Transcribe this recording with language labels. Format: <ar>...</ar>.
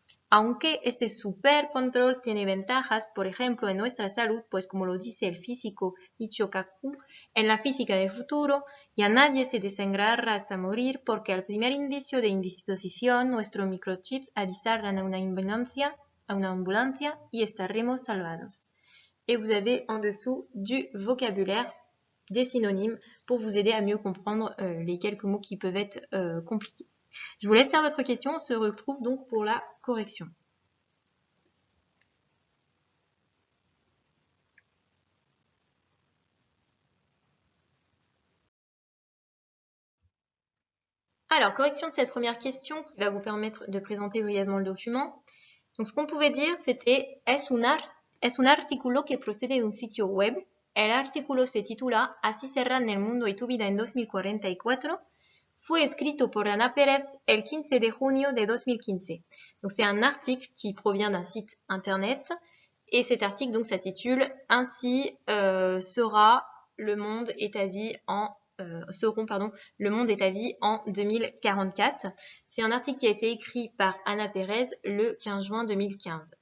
<es>Aunque este supercontrol tiene ventajas, por ejemplo, en nuestra salud, pues como lo dice el físico Michio Kaku, en la física del futuro, ya nadie se desangrará hasta morir porque al primer indicio de indisposición, nuestros microchips avisarán a una ambulancia y estaremos salvados.</es> <fr>Et vous avez en dessous du vocabulaire, des synonymes, pour vous aider à mieux comprendre les quelques mots qui peuvent être compliqués. Je vous laisse faire votre question, on se retrouve donc pour la correction. Alors, correction de cette première question qui va vous permettre de présenter brièvement le document. Donc, ce qu'on pouvait dire, c'était</fr> <es>es un artículo que procede de un sitio web. El artículo se titula Así serán el mundo y tu vida en 2044. Fue escrito por Ana Pérez el 15 de junio de 2015.</es> <fr>Donc, c'est un article qui provient d'un site internet. Et cet article, donc, s'intitule Ainsi sera le monde et ta vie en le monde et ta vie en 2044. C'est un article qui a été écrit par Ana Pérez le 15 juin 2015.</fr>